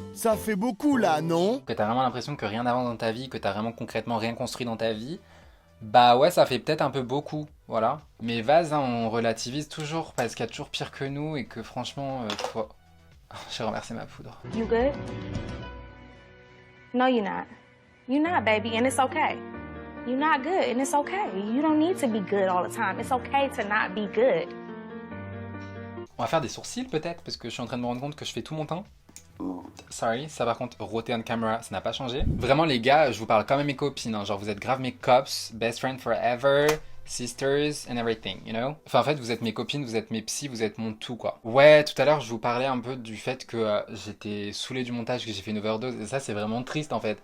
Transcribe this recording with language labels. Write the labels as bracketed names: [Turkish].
[French] Ça fait beaucoup là, non? Que t'as vraiment l'impression que rien n'avance dans ta vie, que t'as vraiment concrètement rien construit dans ta vie, bah ouais, ça fait peut-être un peu beaucoup, voilà. Mais vas, hein, on relativise toujours parce qu'il y a toujours pire que nous et que franchement, faut... J'ai remercié ma poudre. [English] You good? No, you're not. You're not, baby, and it's okay. You're not good, and it's okay. You don't need to be good all the time. It's okay to not be good. [French] On va faire des sourcils peut-être, parce que je suis en train de me rendre compte que je fais tout mon teint. Sorry, ça par contre, roté [English] on camera, [French] ça n'a pas changé. Vraiment les gars, je vous parle comme à mes copines, hein. Genre vous êtes grave mes cops, [English] best friend forever, sisters and everything, you know. [French] Enfin en fait, vous êtes mes copines, vous êtes mes psys, vous êtes mon tout quoi. Ouais, tout à l'heure je vous parlais un peu du fait que j'étais saoulé du montage, que j'ai fait une overdose, et ça c'est vraiment triste en fait.